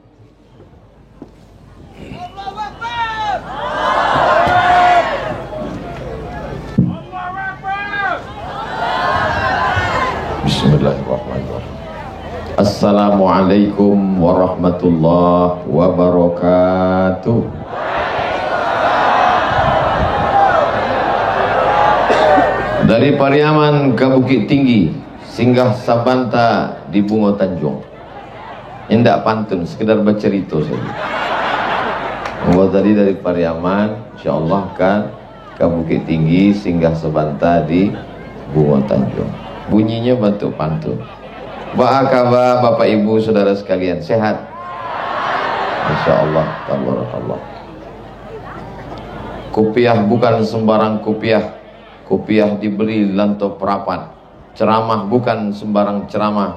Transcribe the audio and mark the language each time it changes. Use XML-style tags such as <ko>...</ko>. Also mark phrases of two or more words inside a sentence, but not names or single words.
<ar>الله أكبر. الله أكبر. Bismillahirrahmanirrahim. السلام عليكم ورحمة الله وبركاته.</ar> <id>Dari Pariaman ke Bukit Tinggi, singgah Sabanta di Bungo Tanjung. Indak pantun, sekedar bercerita saja. Bahwa tadi dari Pariaman, insyaallah kan ke Bukit Tinggi, singgah Sabanta di Bungo Tanjung. Bunyinya bentuk pantun. Apa kabar Bapak Ibu Saudara sekalian, sehat?</id> <ar>إن شاء الله، تبارك الله.</ar> <id>Kopiah bukan sembarang kopiah. Kopiah diberi lanto perapat. Ceramah bukan sembarang ceramah.</id>